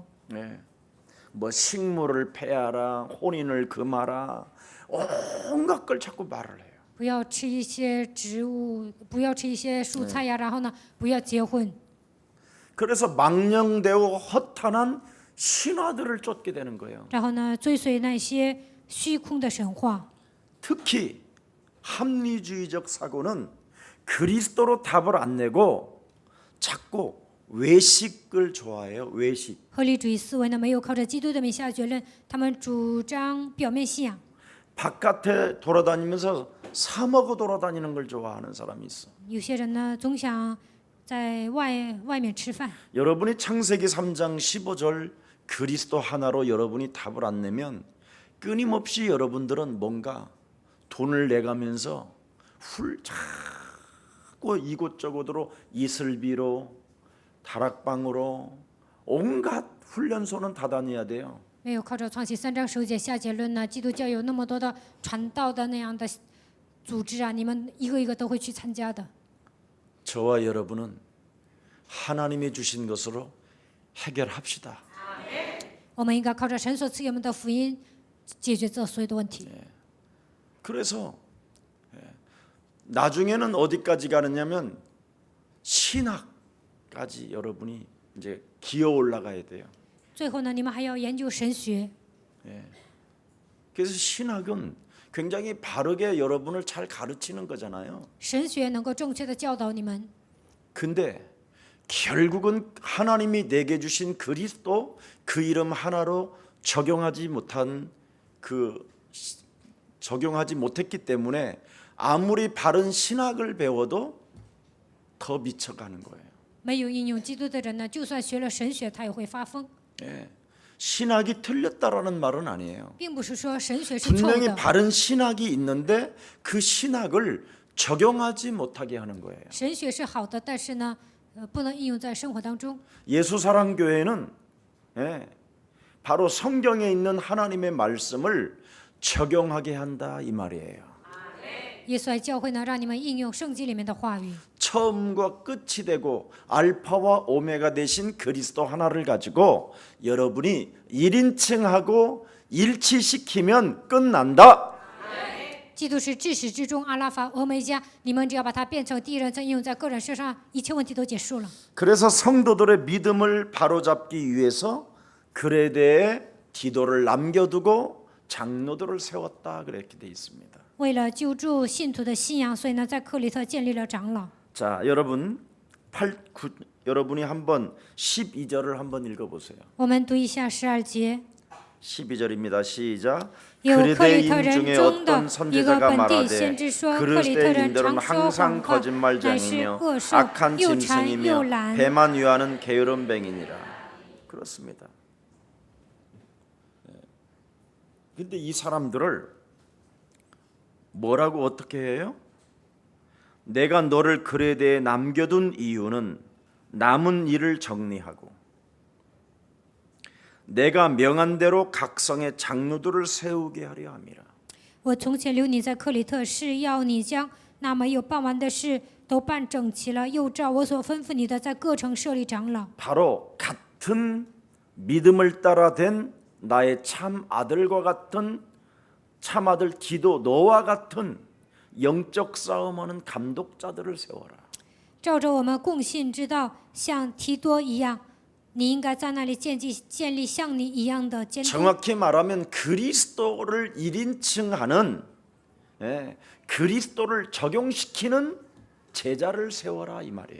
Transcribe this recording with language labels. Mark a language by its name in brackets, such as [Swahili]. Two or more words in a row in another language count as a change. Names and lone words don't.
[Korean] 네. 뭐 식물을 폐하라, 혼인을 금하라, 온갖 걸 자꾸 말을 해요. [Chinese] 不要吃一些植物，不要吃一些蔬菜呀，然后呢，不要结婚。 [Korean] 그래서 망령되고 허탄한 신화들을 쫓게 되는 거예요. [Chinese] 然后呢，追随那些虚空的神话。 [Korean] 특히 합리주의적 사고는 그리스도로 답을 안 내고 자꾸 외식을 좋아해요. 외식. [Chinese] 合理主义思维呢，没有靠着基督的名下结论，他们主张表面信仰。 [Korean] 바깥에 돌아다니면서 사 먹어 돌아다니는 걸 좋아하는 사람이 있어. [Chinese] 有些人呢，总想在外面吃饭。 [Korean] 여러분이 창세기 3장 15절 그리스도 하나로 여러분이 답을 안 내면 끊임없이 여러분들은 뭔가 돈을 내가면서 자꾸 이곳저곳으로 이슬비로 다락방으로 온갖 훈련소는 다 다녀야 돼요. [Chinese] 没有靠着创启3章9节下结论呢，基督教有那么多的传道的那样的组织啊，你们一个一个都会去参加的。 [Korean] 저와 여러분은 하나님이 주신 것으로 해결합시다. [Chinese] 我们应该靠着神所赐给我们的福音解决这所有的问题。 [Korean] 그래서 나중에는 어디까지 가느냐면 신학까지 여러분이 이제 기어 올라가야 돼요. [Chinese] 最后呢，你们还要研究神学。 [Korean] 그래서 신학은 굉장히 바르게 여러분을 잘 가르치는 거잖아요. [Chinese] 神学能够正确的教导你们， [Korean] 근데 결국은 하나님이 내게 주신 그리스도 그 이름 하나로 적용하지 못했기 때문에 아무리 바른 신학을 배워도 더 미쳐가는 거예요. [Chinese] 没有应用基督的人呢，就算学了神学，他也会发疯。 [Korean] 신학이 틀렸다라는 말은 아니에요. [Chinese] 并不是说神学是错误 [Korean] 분명히 [Chinese] 的， [Korean] 바른 신학이 있는데 그 신학을 적용하지 못하게 하는 거예요. [Chinese] 神学是好的，但是呢，不能应用在生活当中。 [Korean] 예수사랑교회는 바로 성경에 있는 하나님의 말씀을 적용하게 한다 이 말이에요. [Chinese] 耶稣爱教会呢，让你们应用圣经里面的话语。 [Korean] 처음과 끝이 되고 알파와 오메가 되신 그리스도 하나를 가지고 여러분이 1인칭하고 일치시키면 끝난다. [Chinese] 基督是至始至终，阿拉法、俄梅加，你们只要把它变成第一人称应用在个人身上，一切问题都结束了。 [Korean] 그래서 성도들의 믿음을 바로잡기 위해서 그레데에 디도를 남겨두고 장로들을 세웠다 그렇게 돼 있습니다. [Chinese] 为了救助信徒的信仰，所以呢，在克里特建立了长老。 [Korean] 자, 여러분이 한번 12절을 한번 읽어보세요. [Chinese] 我们读一下12节。 [Korean] 12절입니다. 시작. [Chinese] 有克里特 [Korean] 그리스도인 [Chinese] 人 [Korean] 중에 [Chinese] 中的 [Korean] 어떤 [Chinese] 一个 [Korean] 선지자가 [Chinese] 本地 [Korean] 말하되 [Chinese] 先知说，克里特 [Korean] 그리스도인들은 [Chinese] 人常说 [Korean] 항상 [Chinese] 谎话，乃是 [Korean] 거짓말쟁이며 [Chinese] 恶兽， [Korean] 악한 [Chinese] 又馋又 [Korean] 짐승이며 [Chinese] 懒。 [Korean] 배만 위하는 게으른 뱅이니라. 그렇습니다. 근데 이 사람들을 뭐라고 어떻게 해요? 내가 너를 그레데에 남겨둔 이유는 남은 일을 정리하고 내가 명한 대로 각성의 장로들을 세우게 하려 함이라. [Chinese] 我从前留你在克里特，是要你将那没有办完的事都办整齐了，又照我所吩咐你的，在各城设立长老。 [Korean] 바로 같은 믿음을 따라 된 나의 참 아들과 같은 참 아들 디도 너와 같은 영적 싸움하는 감독자들을 세워라. [Chinese] 照着我们共信之道，像提多一样，你应该在那里建立像你一样的监督。 [Korean] 정확히 말하면 그리스도를 1인칭하는 그리스도를 적용시키는 제자를 세워라 이 말이에요.